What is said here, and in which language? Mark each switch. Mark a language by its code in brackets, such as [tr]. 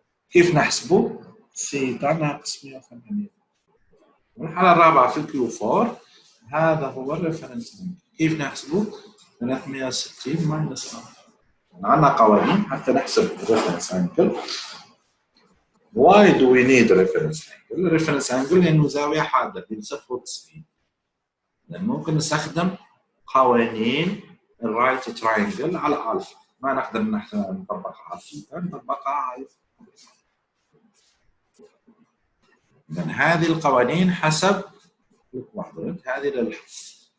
[ar] كيف نحسبه؟ ثيتا ناقص 180. والحالة الرابعة في الكيو 4 هذا هو الريفرنس انجل. كيف نحسبه؟ 360 ماينس 1. عندنا قوانين حتى نحسب الريفرنس انجل. [en] Why do we need a reference angle? [ar] الريفرنس انجل لانه زاويه حاده بين 0 و 90. لان ممكن نستخدم قوانين الرايت تراينجل على الفا، ما نقدر نحن نطبقها على ثيتا، نطبقها على لان هذه القوانين حسب هذه للحفظ.